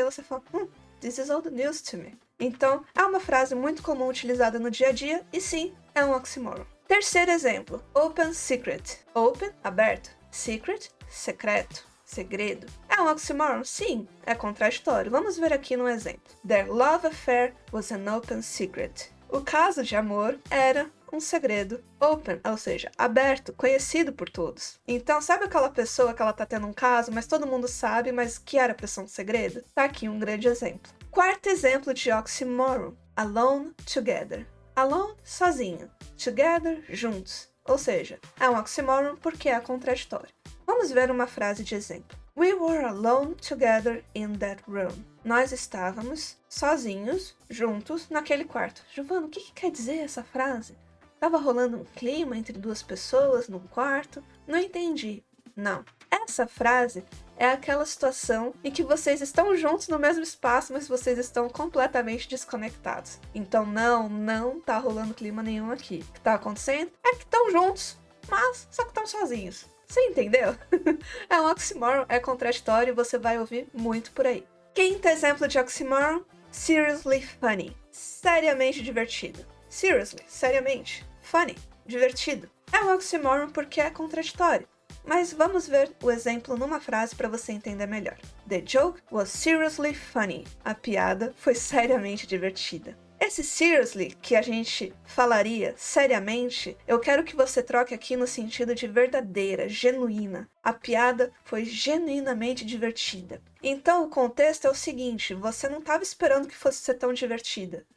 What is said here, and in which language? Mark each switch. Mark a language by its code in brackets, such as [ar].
[pt] Aí você fala, [en] this is old news to me. [pt] Então, é uma frase muito comum utilizada no dia a dia e sim, é um oxymoron. Terceiro exemplo, open secret. Open, aberto. Secret, secreto, segredo. É um oxymoron? Sim, é contraditório. Vamos ver aqui no exemplo. [en] Their love affair was an open secret. [pt] O caso de amor era um segredo open, ou seja, aberto, conhecido por todos. Então, sabe aquela pessoa que ela tá tendo um caso, mas todo mundo sabe, mas que era pra ser um segredo? Tá aqui um grande exemplo. Quarto exemplo de oxymoron, alone together. Alone, sozinho. Together, juntos. Ou seja, é um oxymoron porque é contraditório. Vamos ver uma frase de exemplo. [en] We were alone together in that room. [pt] Nós estávamos sozinhos, juntos, naquele quarto. Giovana, o que quer dizer essa frase? Tava rolando um clima entre duas pessoas num quarto? Não entendi. Não. Essa frase é aquela situação em que vocês estão juntos no mesmo espaço, mas vocês estão completamente desconectados. Então não tá rolando clima nenhum aqui. O que tá acontecendo é que estão juntos, mas só que estão sozinhos. Você entendeu? É um oxymoron, é contraditório e você vai ouvir muito por aí. Quinto exemplo de oxymoron, seriously funny. Seriamente divertido. Seriously, seriamente. Funny, divertido. É um oxymoron porque é contraditório. Mas vamos ver o exemplo numa frase para você entender melhor. [en] The joke was seriously funny. [pt] A piada foi seriamente divertida. Esse seriously, que a gente falaria seriamente, eu quero que você troque aqui no sentido de verdadeira, genuína. A piada foi genuinamente divertida. Então, o contexto é o seguinte, você não estava esperando que fosse ser tão divertida.